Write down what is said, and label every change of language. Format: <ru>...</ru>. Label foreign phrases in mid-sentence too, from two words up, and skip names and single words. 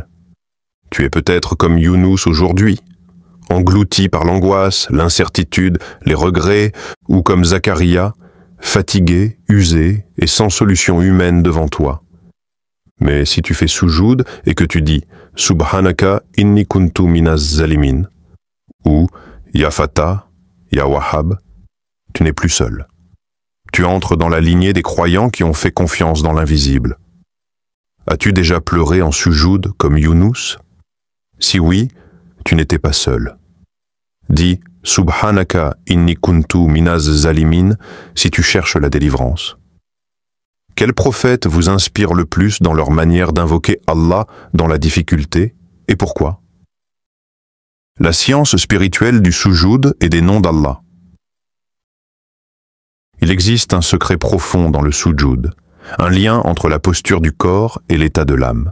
<fr>Tu es peut-être comme Younous aujourd'hui, englouti par l'angoisse, l'incertitude, les regrets, ou comme Zacharia, fatigué, usé et sans solution humaine devant toi. Mais si tu fais soujoud et que tu dis «</fr> <ar>سبحانك إني كنت من الظالمين</ar> <fr>» ou «</fr> <ar>يا فتاح، يا وهاب</ar> <fr>», tu n'es plus seul. Tu entres dans la lignée des croyants qui ont fait confiance dans l'invisible. As-tu déjà pleuré en soujoud comme Younous? Si oui, tu n'étais pas seul. Dis «</fr> <ar>سبحانك إني كنت من الظالمين</ar> <fr>» si tu cherches la délivrance. Quels prophètes vous inspirent le plus dans leur manière d'invoquer Allah dans la difficulté, et pourquoi? La science spirituelle du soujoud et des noms d'Allah. Il existe un secret profond dans le soujoud, un lien entre la posture du corps et l'état de l'âme.</fr>